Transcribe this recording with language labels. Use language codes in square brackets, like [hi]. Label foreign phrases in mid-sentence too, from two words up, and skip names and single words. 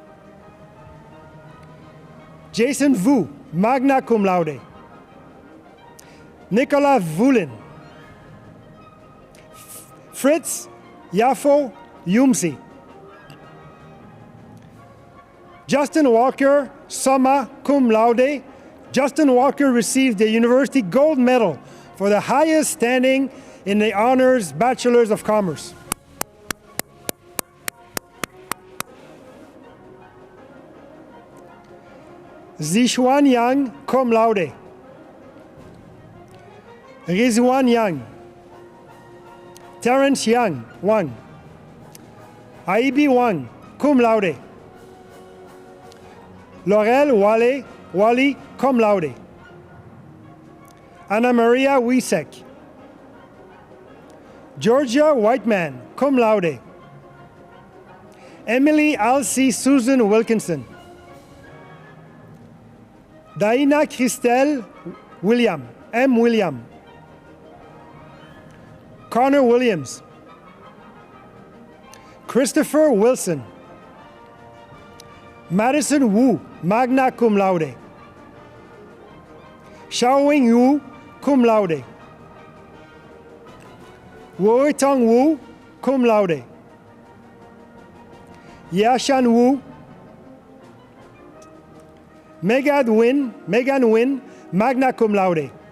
[en] Jason Vu, [la] magna cum laude. [en] Nicolas Vulin. Fritz Yafo Yumsi. Justin Walker, [la] summa cum laude. [en] Justin Walker received the University Gold Medal for the highest standing in the honors Bachelors of Commerce. Zixuan Yang, [la] cum laude. [en] Rizwan Yang. Terrence Yang, Wang. Aibi Wang, [la] cum laude. [en] Laurel Wally, [la] cum laude. [en] Anna Maria Wiesek. Georgia Whiteman, [la] cum laude. [en] Emily Alcy Susan Wilkinson. Daina Christelle William, M. William. Connor Williams. Christopher Wilson. Madison Wu, [la] magna cum laude. [en] Xiaowing Wu, [la] cum laude. [en] Woitong Wu, [la] cum laude. [en] Yashan Wu. Megan Win, [la] magna cum laude.